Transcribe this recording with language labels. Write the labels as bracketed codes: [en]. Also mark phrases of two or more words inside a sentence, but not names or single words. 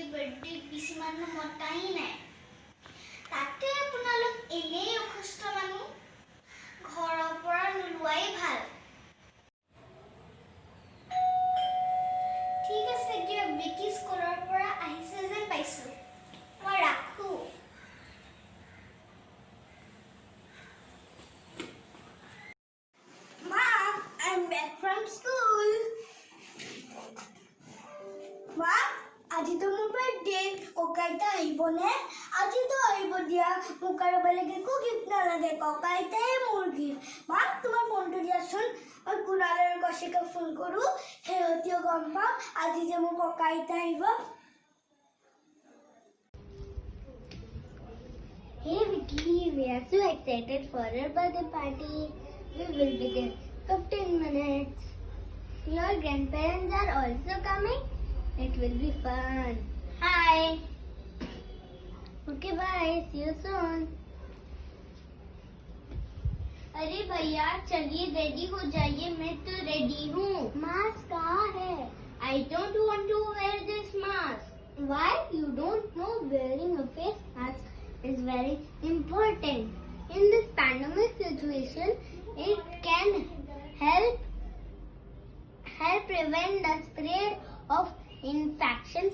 [as] বাৰ্থডে কিছুমান মতাই নাই তাতে আপোনালোক এনেই অসুস্থ মানুহ ঘৰৰ পৰা নোলোৱাই ভাল ঠিক আছে দিয়ক বিকি স্কুলৰ পৰা আহিছে যেন পাইছোঁ মই ৰাখোঁ [en] Mom, I'm back from school. Mom, [as] আজি তো মোৰ বাৰ্থডে ককাইতা আহিবনে আজি তো আহিব দিয়া মোক আৰু বেলেগ একো গিফ্ট নালাগে ককাইতাই মোৰ গিফ্ট মা তোমাৰ ফোনটো দিয়াচোন মই কুনাল আৰু কৌশিকক ফোন কৰোঁ সিহঁতিও গম পাওঁ আজি যে মোৰ ককাইতা আহিব [en] Hey Vicky, we are so excited for our birthday party. We will be there 15 minutes. Your grandparents are also coming. It will be fun. Hi. Okay, bye. See you soon. [hi] अरे भैया चलिए रेडी हो जाइए मैं तो रेडी हूँ मास्क कहाँ है [en] I don't want to wear this mask. Why? You don't know wearing a face mask is very important. In this pandemic situation, it can help prevent the spread of infections.